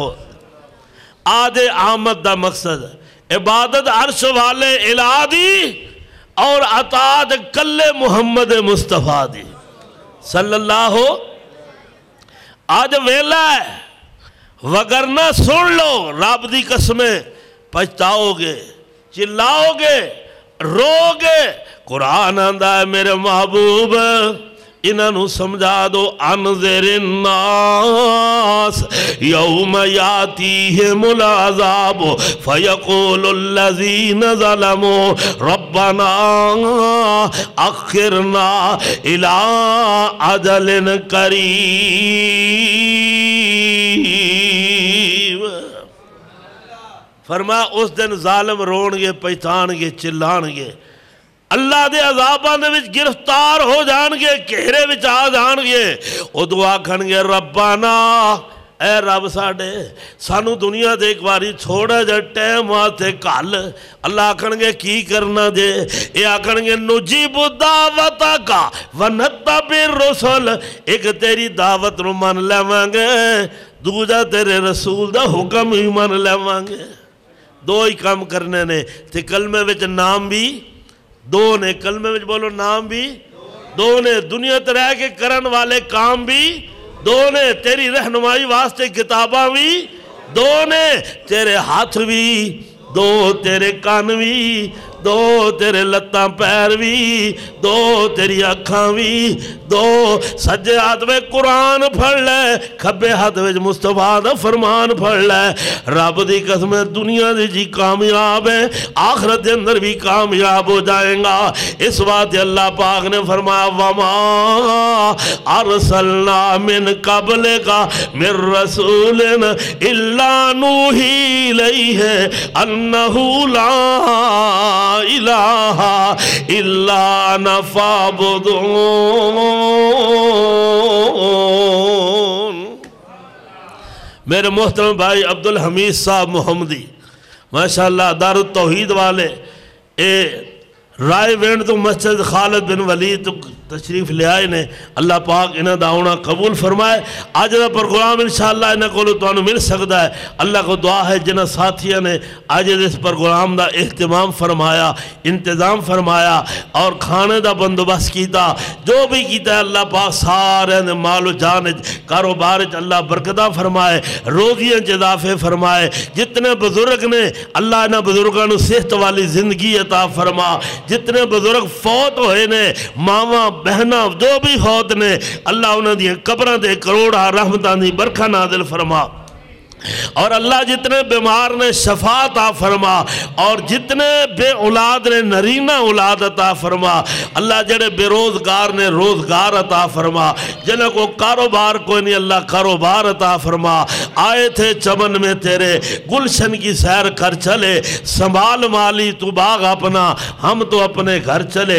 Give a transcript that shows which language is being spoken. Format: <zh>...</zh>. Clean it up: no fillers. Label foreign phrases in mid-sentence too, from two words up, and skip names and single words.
<pa>آج آمد دا مقصد عبادت عرش والے الہ دی اور اطاعت کل محمد مصطفیٰ دی</pa> <ar>صلی اللہ۔</ar> <pa>آج ویلا ہے، وگرنہ سن لو رب دی قسمیں پچھتاؤ گے، چلاؤ گے، رو گے۔ قرآن آندہ ہے میرے محبوب انہوں سمجھا دو،</pa> <ar>انذر الناس یوم یاتیہم العذاب فیقول الذین ظلموا ربنا اخرنا الی اجل قریب۔</ar> <pa>فرمایا اس دن ظالم رون گے، پہچان گے، چلان گے، اللہ دے عذاباں دے وچ گرفتار ہو جان گے، گھیرے وچ آ جان گے۔ او دعا کھن گے ربانا، اے رب ساڑے سانو دنیا دے ایک باری چھوڑا جا ٹیم آتے کال۔ اللہ آکھن گے کی کرنا دے، اے آکھن گے</pa> <ar>نجیب دعوتا کا ونتب الرسل،</ar> <pa>ایک تیری دعوت نو من لیوان گے، دوجہ تیرے رسول دا حکم ہی من لیوان گے۔ دو ہی کام کرنے نے، تے کلمے وچ نام بھی دو نے، کلمے میں بولو نام بھی دو نے، دنیا ترہ کے کرن والے کام بھی دو نے، تیری رہنمائی واسطے کتاباں بھی دو نے، تیرے ہاتھ بھی دو، تیرے کان بھی دو، تیرے لتاں پیر بھی دو، تیری اکھاں بھی دو۔ سجے ہاتھ میں قرآن پڑھ لے، کھبے ہاتھ میں مصطفیٰ دا فرمان پڑھ لے۔ رب دی قسم دنیا دی جی کامیاب ہے، آخرت دے اندر بھی کامیاب ہو جائیں گا۔ اس بات اللہ پاک نے فرمایا</pa> <ar>وما ارسلنا من قبلک من رسول الا نوحی الیہ انہ لا الہ الا انا فاعبدون۔</ar> <pa>میرے محترم بھائی عبدالحمید صاحب محمدی ماشاءاللہ دار التوحید والے، اے رائے وینڈ تو مسجد خالد بن ولید تو تشریف لے آئے نے، اللہ پاک انہاں دا آنا قبول فرمائے۔ آج دا پروگرام انشاءاللہ انہاں کو تو مل سکتا ہے۔ اللہ کو دعا ہے جنہ ساتھیاں نے آج اس پروگرام دا اہتمام فرمایا، انتظام فرمایا اور کھانے دا بندوبست کیتا، جو بھی کیتا ہے اللہ پاک سارے نے مال و جان کاروبار اللہ برکتہ فرمائے، روزیاں اضافے فرمائے۔ جتنے بزرگ نے اللہ انہاں بزرگاں نو صحت والی زندگی عطا فرما، جتنے بزرگ فوت ہوئے نے، ماما بہنہ جو بھی فوت نے، اللہ انہاں دی قبراں دے کروڑا رحمتاں دی برکھا نازل فرما۔ اور اللہ جتنے بیمار نے شفا عطا فرما، اور جتنے بے اولاد نے نرینہ اولاد عطا فرما، اللہ جڑے بے روزگار نے روزگار عطا فرما، جنہیں کو کاروبار کوئی نہیں اللہ کاروبار عطا فرما۔</pa> <ur>آئے تھے چمن میں تیرے گلشن کی سیر کر چلے، سنبھال مالی تو باغ اپنا، ہم تو اپنے گھر چلے۔</ur>